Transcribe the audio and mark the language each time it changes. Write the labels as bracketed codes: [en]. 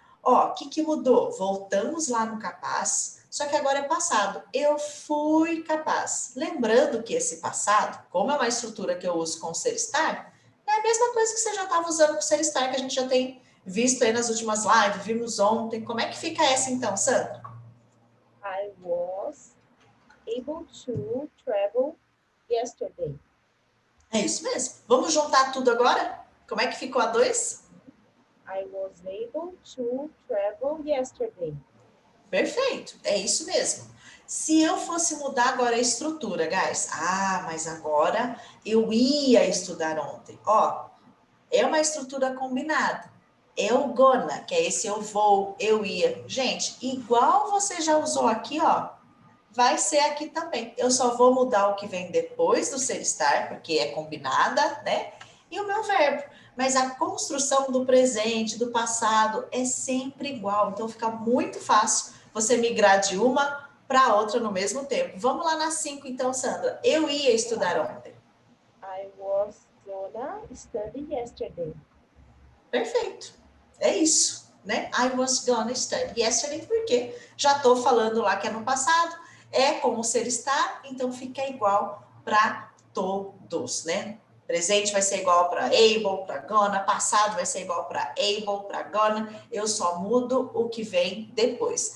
[pt] Ó, o que mudou? Voltamos lá no capaz, só que agora é passado. Eu fui capaz. Lembrando que esse passado, como é uma estrutura que eu uso com o ser estar, é a mesma coisa que você já estava usando com o ser estar, que a gente já tem visto aí nas últimas lives, vimos ontem. Como é que fica essa então, Sandra? [en] I was able to travel yesterday. [pt] É isso mesmo. Vamos juntar tudo agora? Como é que ficou a 2? [en] I was able to travel yesterday. [pt] Perfeito, é isso mesmo. Se eu fosse mudar agora a estrutura, guys. Ah, mas agora eu ia estudar ontem. Ó, é uma estrutura combinada. É o gonna, que é esse eu vou, eu ia. Gente, igual você já usou aqui, ó, vai ser aqui também. Eu só vou mudar o que vem depois do ser estar, porque é combinada, né? E o meu verbo. Mas a construção do presente, do passado, é sempre igual. Então fica muito fácil você migrar de uma para outra no mesmo tempo. Vamos lá na 5, então, Sandra. Eu ia estudar ontem. [en] I was gonna study yesterday. [pt] Perfeito. É isso, né? [en] I was gonna study yesterday, [pt] porque já estou falando lá que é no passado, é como ser estar, então fica igual para todos, né? Presente vai ser igual para able, para gonna, passado vai ser igual para able, para gonna, eu só mudo o que vem depois.